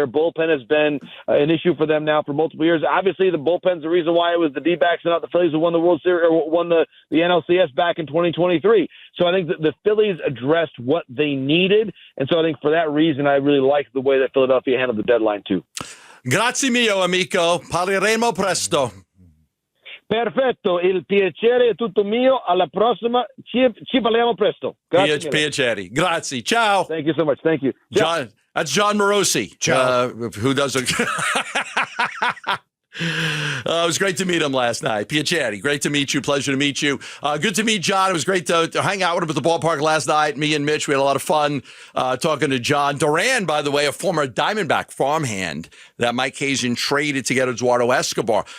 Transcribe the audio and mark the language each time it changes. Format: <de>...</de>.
<en>Their bullpen has been an issue for them now for multiple years. Obviously, the bullpen's the reason why it was the D-backs and not the Phillies who won the World Series or won the NLCS back in 2023. So I think that the Phillies addressed what they needed, and so I think for that reason, I really like the way that Philadelphia handled the deadline too.</en> <it>Grazie mio, amico. Parleremo presto. Perfetto, il piacere è tutto mio. Alla prossima, ci parliamo presto. Grazie. Piacere. Grazie. Ciao.</it> <en>Thank you so much. Thank you. John, that's Jon Morosi, who does a. It was great to meet him last night. Piacere. Great to meet you. Pleasure to meet you. Good to meet John. It was great to hang out with him at the ballpark last night. Me and Mitch, we had a lot of fun talking to John. Duran, by the way, a former Diamondback farmhand that Mike Hazen traded to get Eduardo Escobar.</en>